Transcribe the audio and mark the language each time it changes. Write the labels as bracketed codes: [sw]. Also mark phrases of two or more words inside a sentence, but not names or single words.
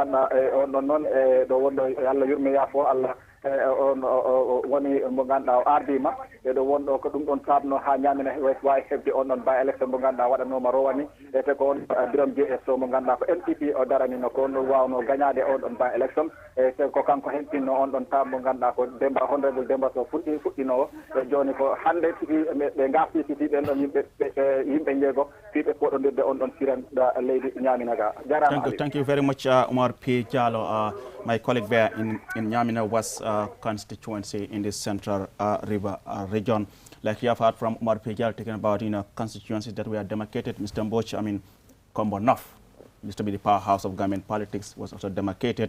[ff] ganduɗa e on ɗon noon e ɗo wonɗo Allah yurmi yaafo Allah on woni mo ganduɗa o ardima e ɗo wonɗo ko ɗum ɗon sabno ha ñamina wawi hebde on ɗon by élection mo ganduɗa waɗanoma rowani e te ko on Biram JS mo ganduɗa ko MPP o daranino ko on ɗon wawno gagnade on ɗon by élection e ko kanko hempinno on ɗon tab mo ganduɗa ko Demba honorable Demba Sow fuɗɗinowo e joni ko hande tigi ɓe gafti tigi ɓen ɗon yimɓe jeego fiɓe poɗodirde on ɗon siranɗa leydi ñamina ga jarama. [en] Thank you very much, Omar P. Jallo, my colleague there in Nyamina West constituency in the Central River region. Like you have heard from Omar P. Jallo talking about constituencies that were demarcated. Mr. Mboch, I mean, Combo North used to be the powerhouse of government politics, was also demarcated.